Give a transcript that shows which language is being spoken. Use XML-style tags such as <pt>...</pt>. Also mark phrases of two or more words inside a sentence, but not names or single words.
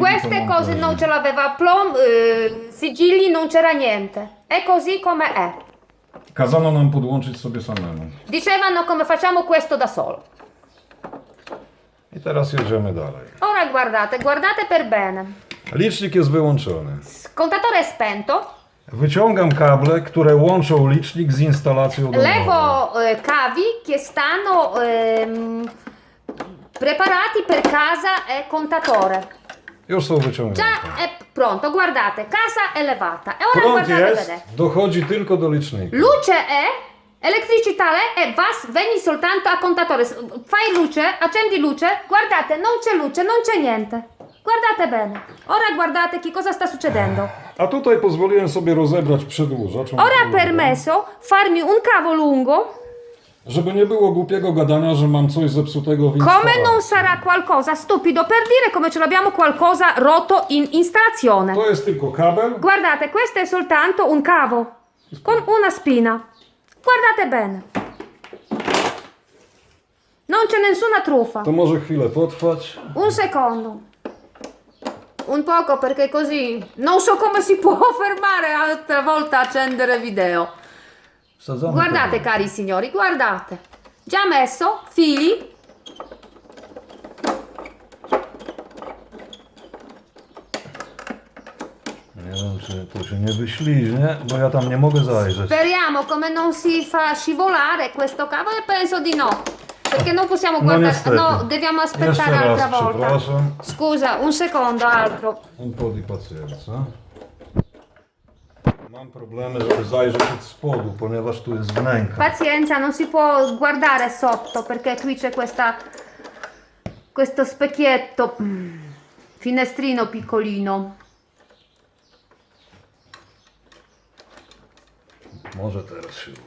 <it>Queste</it> <pl>to</pl> <it>cose</it> <pl>monterzy.</pl> <it>non ce l'aveva sigilli, non c'era niente. È così come è.</it> <pl>Kazano nam podłączyć sobie samemu.</pl> <it>Dicevano come facciamo questo da solo.</it> <pl>I teraz jedziemy dalej.</pl> <it>Ora guardate per bene.</it> <pl>Licznik jest wyłączony.</pl> <it>Contatore è spento.</it> <pl>Wyciągam kable, które łączą licznik z instalacją domową.</pl> <it>Levo cavi che stanno preparati per casa e contatore.</it> <pl>Już są wyciągnięte.</pl> <it>Già è pronto, guardate, casa è levata. E ora</it> <pl>Prąd</pl> <it>guardate</it> <pl>jest,</pl> <it>bene.</it> <pl>dochodzi tylko do licznika.</pl> <it>Luce è, Elettricità e vas veni soltanto a contatore. Fai luce, accendi luce, guardate, non c'è luce, non c'è niente. Guardate bene. Ora guardate che cosa sta succedendo.</it> <pl>A tutaj pozwoliłem sobie rozebrać przedłużacz.</pl> <it>Ora ha permesso farmi un cavo lungo.</it> <pl>Żeby nie było głupiego gadania, że mam coś zepsutego w</pl> <it>Come</it> <pl>instalacji.</pl> <it>non sarà qualcosa stupido per dire come ce l'abbiamo qualcosa rotto in installazione.</it> <pl>To jest tylko kabel.</pl> <it>Guardate, questo è soltanto un cavo con una spina. Guardate bene. Non c'è nessuna truffa.</it> <pl>To może chwilę potrwać.</pl> <it>Un secondo. Un poco perché così non so come si può fermare altra volta accendere video.</it> <pl>Wsadzamy</pl> <it>Guardate cari signori, guardate. Già messo fili.</it> <pl>Nie wiem, czy to się nie wyśliźnie, bo ja tam nie mogę zajrzeć.</pl> <it>Speriamo come non si fa scivolare questo cavo e penso di no. Perché non possiamo guardare.</it> <pl>niestety.</pl> <it>No, dobbiamo aspettare</it> <pl>Jeszcze raz</pl> <it>altra volta.</it> <pl>przepraszam.</pl> <it>Scusa, un secondo altro. Un po' di pazienza.</it> <pl>Mam problemy, żeby zajrzeć od spodu, ponieważ tu jest wnęka.</pl> <it>Pazienza, non si può guardare sotto perché qui c'è questo specchietto, finestrino piccolino.</it> <pl>Może teraz się uda.</pl>